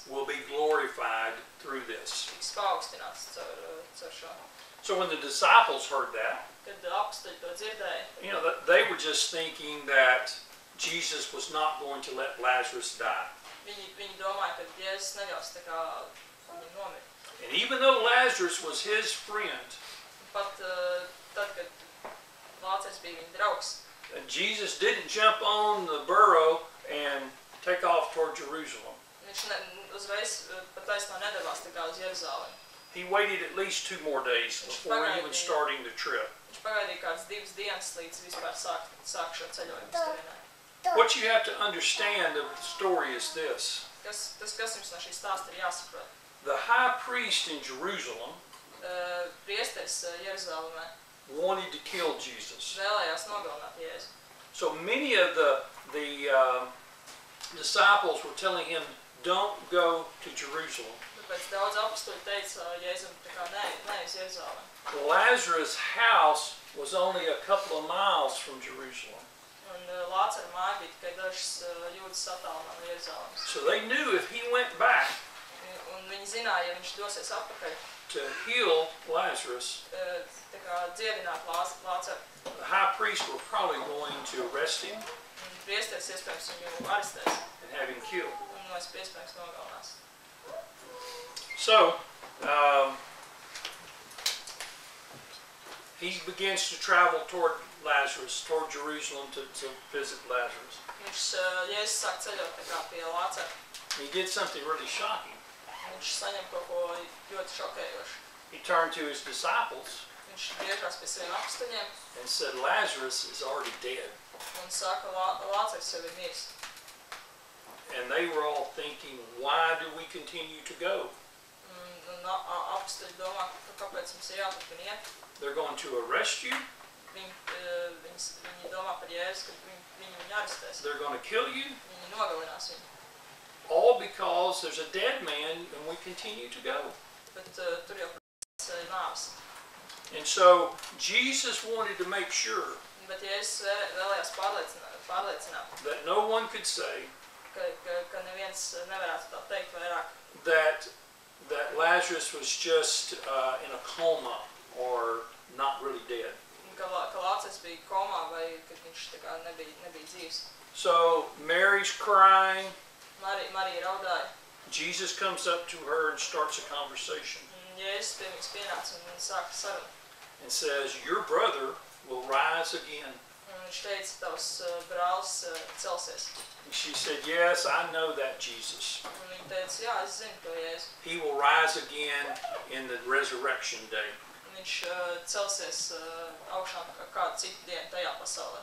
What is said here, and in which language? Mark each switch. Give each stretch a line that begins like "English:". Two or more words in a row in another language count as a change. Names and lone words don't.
English: will be glorified through this.
Latvian: tiks paaugstināts caur šo.
English: So when the disciples heard that,
Latvian: Kad apstuļi to dzirdēja,
English: they were just thinking that Jesus was not going to let Lazarus die.
Latvian: viņi domāja, ka Jēzus neļaus tā kā viņam nomirt.
English: And even though Lazarus was his friend,
Latvian: Pat tad, kad Lācers bija viņa draugs,
English: Jesus didn't jump on the burro and take off toward Jerusalem.
Latvian: viņš uzreiz pat taisnā nedavās tā kā uz Jeruzalemi.
English: He waited at least 2 more days before even starting the trip.
Latvian: Viņš pagaidīja kādas 2 dienas līdz vispār sāk šo ceļojumu uz turienē.
English: What you have to understand of the story is this.
Latvian: Kas jums no šī stāsta ir jāsaprot?
English: The high priest in Jerusalem
Latvian: Priesteris Jeruzalemē
English: wanted to kill Jesus.
Latvian: vēlējās nogalināt Jēzu.
English: So many of the disciples were telling him, don't go to Jerusalem.
Latvian: Tāpēc daudz apstuļi teica Jēzum tā kā ne uz Jeruzalemi.
English: Lazarus' house was only a couple of miles from Jerusalem.
Latvian: Un Lācera māja bija tikai dažas jūdzes attālumā no Jeruzalemes.
English: So they knew if he went back
Latvian: Un viņi zināja, ja viņš dosies atpakaļ,
English: to heal Lazarus,
Latvian: tā kā dziedināt Lāceru,
English: the high priest were probably going to arrest him
Latvian: un priesteris iespējams viņu arestēs
English: and have him killed.
Latvian: un iespējams nogalinās.
English: So, he begins to travel toward Lazarus, toward Jerusalem to visit Lazarus.
Latvian: Jēzus sāk ceļot tā kā pie Lācera.
English: He did something really shocking.
Latvian: Viņš saņem kaut ko ļoti šokējošu.
English: He turned to his disciples
Latvian: Viņš griežās pie saviem apstuļiem
English: and said, Lazarus is already dead.
Latvian: un saka, Lācers jau ir miris.
English: And they were all thinking, why do we continue to go?
Latvian: Un apstuļi domā, kāpēc mums ir jāturpina iet.
English: They're going to arrest you.
Latvian: Viņi domā par Jēzu, ka viņu arestēs.
English: They're going to kill you.
Latvian: Viņi nogalinās viņu.
English: All because there's a dead man and we continue to go.
Latvian: Bet tur jau nāves.
English: And so Jesus wanted to make sure
Latvian: Bet Jēzus vēlējās pārliecināt,
English: that no one could say
Latvian: ka neviens nevarētu tā teikt vairāk,
English: that Lazarus was just in a coma or not really dead.
Latvian: ka Lācis bija komā vai ka viņš tā kā nebija dzīvs.
English: So Mary's crying.
Latvian: Marija raudāja.
English: Jesus comes up to her and starts a conversation.
Latvian: Jēzus pie viņas pienāca un sāka sarunu.
English: And says, your brother will rise again.
Latvian: Un viņš teica, tavs brālis celsies.
English: And she said, yes, I know that, Jesus.
Latvian: Un viņa teica, jā, es zinu to Jēzu.
English: He will rise again in the resurrection day.
Latvian: Un viņš celsies augšā kādu citu dienu tajā pasaulē.